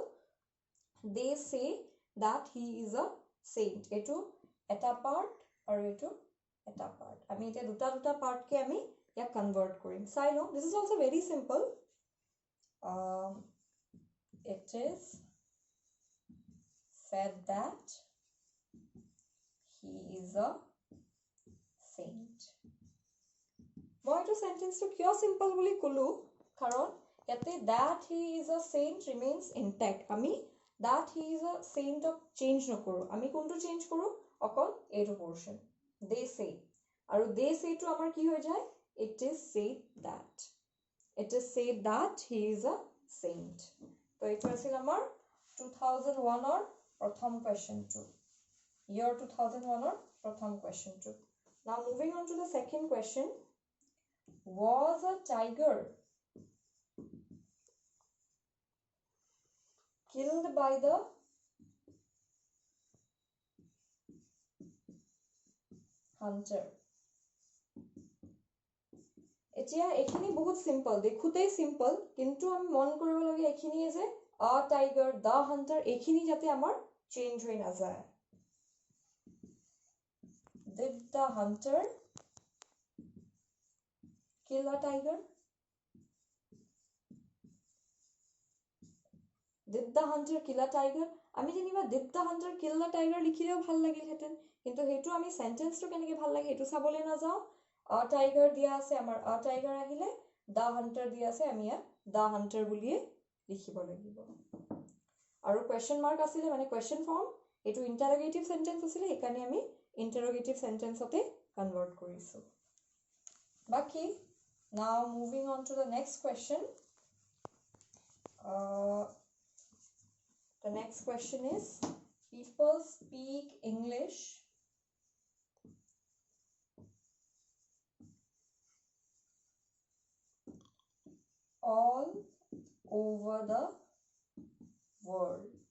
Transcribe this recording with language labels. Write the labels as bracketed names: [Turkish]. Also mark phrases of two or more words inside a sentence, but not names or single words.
[English] They say that he is a saint. [Assamese] এটো এটা পার্ট আৰু এটো এটা পার্ট. আমি এটা দুটা পার্ট কে আমি ইয়া কনভার্ট কৰিম. চাই লও. [English] This is also very simple. It is said that he is a saint. [Assamese] মই এটো সেন্টেন্সটো কিয় সিম্পল বুলি কলো কাৰণ ইয়াতে [English] that he is a saint remains intact. আমি that he is a saint of change নকৰো. [Assamese] আমি কোনটো চেঞ্জ কৰো অকল এটো পোরশন [English] they say [Assamese] আৰু [English] they say [Assamese] টো আমাৰ কি হৈ যায় [English] it is said that he is a saint. [Assamese] তো এটো আছিল আমাৰ 2001 ৰ প্ৰথম কোৱেশ্চনটো, year 2001 ৰ প্ৰথম কোৱেশ্চনটো. [English] Now moving on to the second question. Was a tiger killed by the hunter? [Assamese] এতিয়া এখিনি বহুত সিম্পল, দেখুতেই সিম্পল, কিন্তু আমি মন কৰিব লাগে এখিনি যে [English] a tiger, the hunter [Assamese] এখিনি যাতে আমাৰ চেঞ্জ হৈ না যায়. [English] Did the hunter kill a tiger? Did the hunter kill a tiger? [Assamese] আমি যেনিবা [English] did the hunter kill the tiger [Assamese] লিখিলেও ভাল লাগিল হেতেন, কিন্তু হেতু আমি সেন্টেন্সটো কেনেকে ভাল লাগে হেতু চাবলে না যাও. [English] a tiger [Assamese] দিয়া আছে, আমাৰ [English] a tiger [Assamese] আহিলে, [English] the hunter [Assamese] দিয়া আছে, আমি [English] the hunter [Assamese] বুলিয়ে লিখিব লাগিব. আৰু [English] question mark [Assamese] আছিলে মানে [English] question form, [Assamese] এটো [English] interrogative sentence [Assamese] আছিলে, একাৰণে আমি [English] interrogative sentence [Assamese] অতে কনভার্ট কৰিছো. [English] বাকি now moving on to the next question. The next question is, people speak English all over the world.